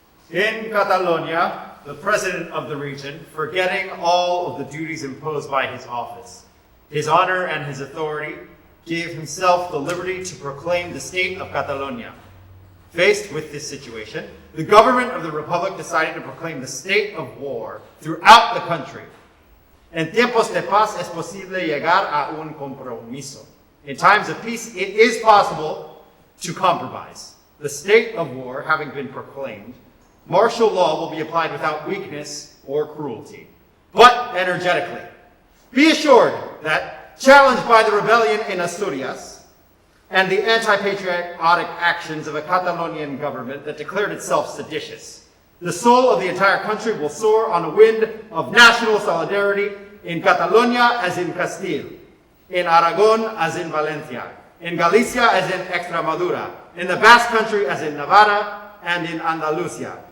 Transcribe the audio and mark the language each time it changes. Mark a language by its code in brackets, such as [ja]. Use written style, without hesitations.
[en] In Catalonia, the president of the region, forgetting all of the duties imposed by his office, his honor and his authority, gave himself the liberty to proclaim the state of Catalonia. Faced with this situation, the government of the Republic decided to proclaim the state of war throughout the country. [es] En tiempos de paz es posible llegar a un compromiso. [en] In times of peace, it is possible to compromise. The state of war having been proclaimed, martial law will be applied without weakness or cruelty, but energetically. Be assured that, challenged by the rebellion in Asturias, and the anti-patriotic actions of a Catalonian government that declared itself seditious, the soul of the entire country will soar on a wind of national solidarity in Catalonia as in Castile, in Aragon as in Valencia, in Galicia as in Extremadura, in the Basque Country as in Navarra and in Andalusia.